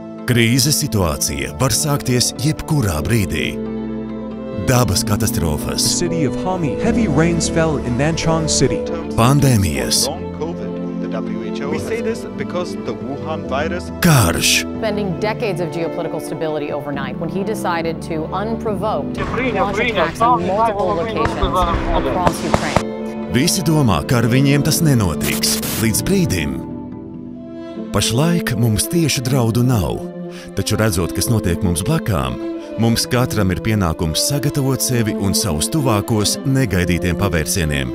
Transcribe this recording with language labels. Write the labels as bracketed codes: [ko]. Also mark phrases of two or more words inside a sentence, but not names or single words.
[lv] Krīzes situācija var sākties jebkurā brīdī. Dabas katastrofas, [en] City of Hami, heavy rains fell in Nanchang City. [lv] pandēmijas, [en] We say this because the Wuhan virus [lv] karš, [en] Spending decades of geopolitical stability overnight when he decided to unprovoked launch attacks on multiple locations across Ukraine. [lv] visi domā, ka ar viņiem tas nenotiks, līdz brīdim. Pašlaik mums tieši draudu nav, taču redzot, kas notiek mums blakām, mums katram ir pienākums sagatavot sevi un savus tuvākos negaidītiem pavērsieniem.